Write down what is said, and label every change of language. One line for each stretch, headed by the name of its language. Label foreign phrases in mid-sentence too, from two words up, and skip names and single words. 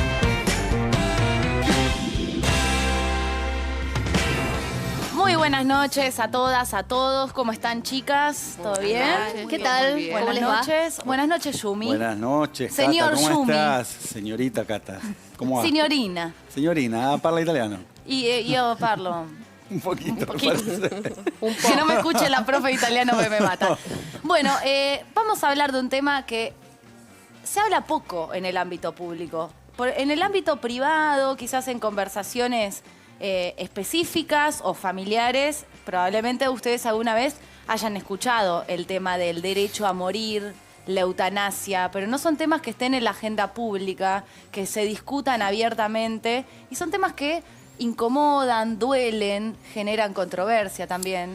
Spanish: Muy buenas noches a todas, a todos. ¿Cómo están, chicas? ¿Todo bien? ¿Qué tal? Buenas noches. Buenas noches, Yumi. Buenas noches, Señor Cata, ¿cómo Yumi. estás? Señorita Cata, ¿cómo va?
Italian: Signorina. Signorina, parla italiano. Io parlo.
Spanish: Un poquito, Un poquito. me parece. Que no me escuche la profe italiano que me mata. Bueno, vamos a hablar de un tema que se habla poco en el ámbito público. En el ámbito privado, quizás en conversaciones específicas o familiares, probablemente ustedes alguna vez hayan escuchado el tema del derecho a morir, la eutanasia, pero no son temas que estén en la agenda pública, que se discutan abiertamente, y son temas que incomodan, duelen, generan controversia también.